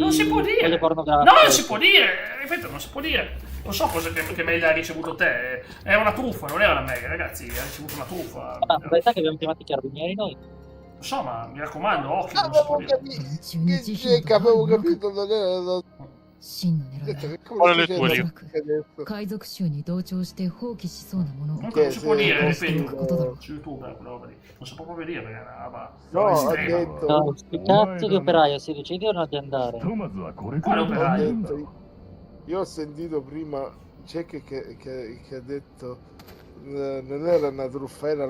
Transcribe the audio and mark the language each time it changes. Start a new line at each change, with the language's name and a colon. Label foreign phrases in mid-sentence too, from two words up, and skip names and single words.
Italian: non si può dire. No, non si può dire. Ripeto, non si può dire. Non so cosa che mail ha ricevuto te. È una truffa, non era una mail, ragazzi. Ha ricevuto una truffa. Ma in realtà che abbiamo chiamato i carabinieri noi. Lo so, ma mi raccomando, occhio, non si può dire. Avevo capito, non era...
Japanese: 真の狙いは
Italian: Qual è le tue lì?
Japanese: 海賊衆に同調して放棄しそうなものを
Italian: Non si può dire,
Japanese: していくことだろう
Italian: su YouTube quella roba lì. Non si può proprio dire perché è una roba No, estrema. ha detto... No, sti cazzo di operaio, si decide o no di andare? Quale operaio? Io ho sentito prima Jack che ha detto non era una truffa, era la...